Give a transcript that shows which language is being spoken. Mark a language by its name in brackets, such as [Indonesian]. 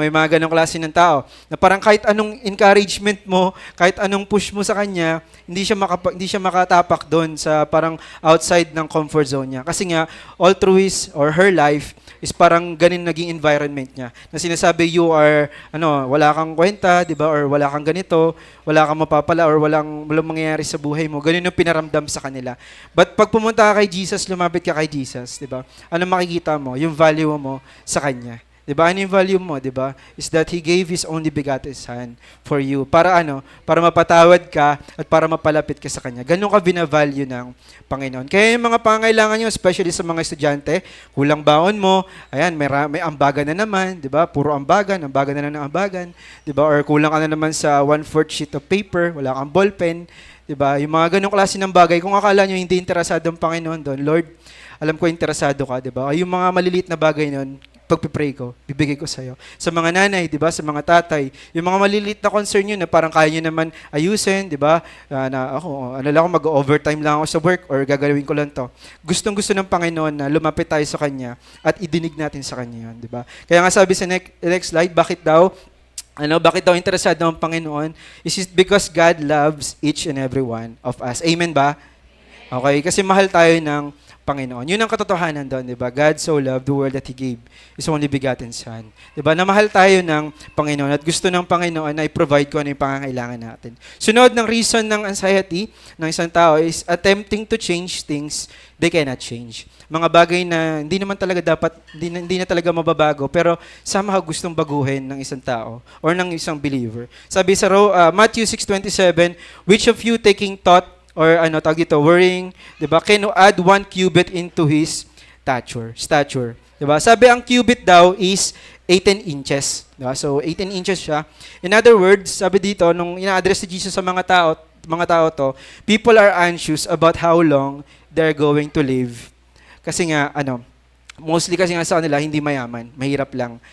[Filipino] May mga ganong klase ng tao na parang kahit anong encouragement mo, kahit anong push mo sa kanya, hindi siya makatapak doon sa parang outside ng comfort zone niya. Kasi nga, [English] all through his or her life [Filipino] is parang ganin naging environment niya. Na sinasabi, [English] you are, [Filipino] wala kang kwenta, di ba? Or wala kang ganito, wala kang mapapala, or walang mangyayari sa buhay mo. Ganun yung pinaramdam sa kanila. But pag pumunta ka kay Jesus, lumapit ka kay Jesus, di ba? Ano makikita mo? Yung value mo sa Kanya. Diba? Ano yung value mo, diba? [English] Is that He gave His only begotten Son for you. [Filipino] Para Para mapatawad ka at para mapalapit ka sa Kanya. Ganun ka binavalue ng Panginoon. Kaya yung mga pangailangan nyo, especially sa mga estudyante, kulang baon mo, ayan, may ambagan na naman, diba? Puro ambagan na ng ambagan, diba? Or kulang ka na naman sa 1/4 sheet of paper, wala kang ballpen, diba? Yung mga ganung klase ng bagay, kung akala nyo hindi interesado ang Panginoon doon, Lord, alam ko interesado ka, diba? Yung mga maliliit na bagay nun, pagpipray ko, bibigay ko sa'yo. Sa mga nanay, di ba? Sa mga tatay, yung mga maliliit na concern yun na parang kaya nyo naman ayusin, di ba? Mag-overtime lang ako sa work or gagawin ko lang to. Gustong-gusto ng Panginoon na lumapit tayo sa Kanya at idinig natin sa Kanya yun, di ba? Kaya nga sabi sa next slide, bakit daw interesado ang Panginoon? [English] Is it because God loves each and every one of us. [Filipino] Amen ba? Okay, kasi mahal tayo ng Panginoon. Yun ang katotohanan doon, di ba? [English] God so loved the world that He gave His only begotten Son. [Filipino] Di ba? Namahal tayo ng Panginoon at gusto ng Panginoon na i-provide ko ano yung pangangailangan natin. Sunod ng [English] reason ng anxiety ng isang tao is attempting to change things they cannot change. [Filipino] Mga bagay na hindi naman talaga dapat, hindi na talaga mababago, pero somehow gustong baguhin ng isang tao or ng isang believer. Sabi sa [English] Matthew 6:27, which of you taking thought or worrying, 'di ba? Can add 1 cubit into his stature. [Filipino] 'Di ba? Sabi ang cubit daw is 18 inches, 'di ba? [English] So 18 inches siya. In other words, [Filipino] sabi dito nung ina-address si Jesus sa mga tao to, [English] people are anxious about how long they're going to live. [Filipino] Kasi nga mostly kasi nga sa kanila hindi mayaman, mahirap lang.